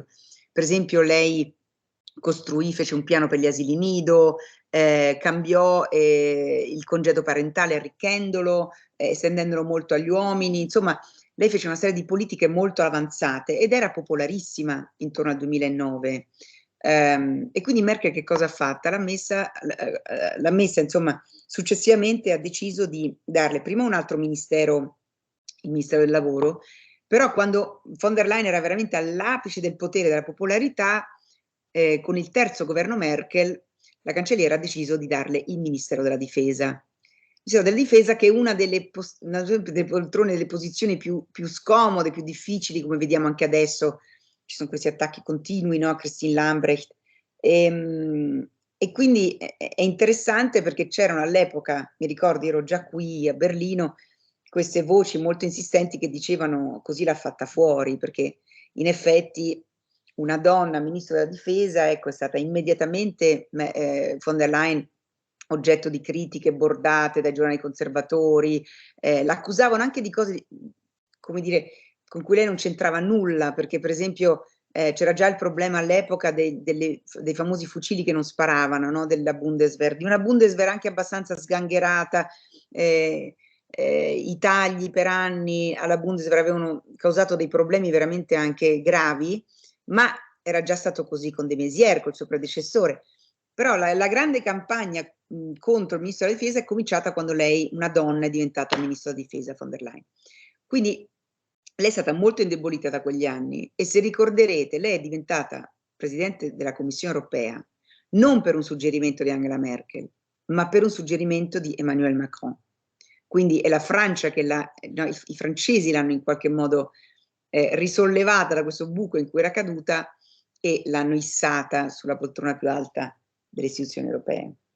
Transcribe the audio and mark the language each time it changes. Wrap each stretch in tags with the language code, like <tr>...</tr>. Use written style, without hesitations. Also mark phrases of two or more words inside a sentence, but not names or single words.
<it>Per esempio lei fece un piano per gli asili nido, cambiò il congedo parentale arricchendolo, estendendolo molto agli uomini, insomma lei fece una serie di politiche molto avanzate ed era popolarissima intorno al 2009. E quindi Merkel che cosa ha fatto? L'ha messa, insomma, successivamente ha deciso di darle prima un altro ministero, il Ministero del Lavoro, però quando von der Leyen era veramente all'apice del potere, della popolarità, con il terzo governo Merkel, la cancelliera ha deciso di darle il Ministero della Difesa. Il Ministero della Difesa che è una delle poltrone, delle posizioni più scomode, più difficili, come vediamo anche adesso, ci sono questi attacchi continui, no, a Christine Lambrecht. E quindi è interessante perché c'erano all'epoca, mi ricordo, ero già qui a Berlino, queste voci molto insistenti che dicevano così l'ha fatta fuori, perché in effetti una donna ministro della difesa, ecco, è stata immediatamente von der Leyen oggetto di critiche bordate dai giornali conservatori, l'accusavano anche di cose, come dire, con cui lei non c'entrava nulla, perché per esempio c'era già il problema all'epoca dei famosi fucili che non sparavano, no? Della Bundeswehr, di una Bundeswehr anche abbastanza sgangherata, i tagli per anni alla Bundeswehr avevano causato dei problemi veramente anche gravi, ma era già stato così con de Maizière, col suo predecessore. Però la grande campagna contro il ministro della difesa è cominciata quando lei, una donna, è diventata ministro della difesa, von der Leyen. Quindi lei è stata molto indebolita da quegli anni e se ricorderete, lei è diventata presidente della Commissione europea non per un suggerimento di Angela Merkel, ma per un suggerimento di Emmanuel Macron. Quindi è la Francia che i francesi l'hanno in qualche modo risollevata da questo buco in cui era caduta e l'hanno issata sulla poltrona più alta delle istituzioni europee.</it>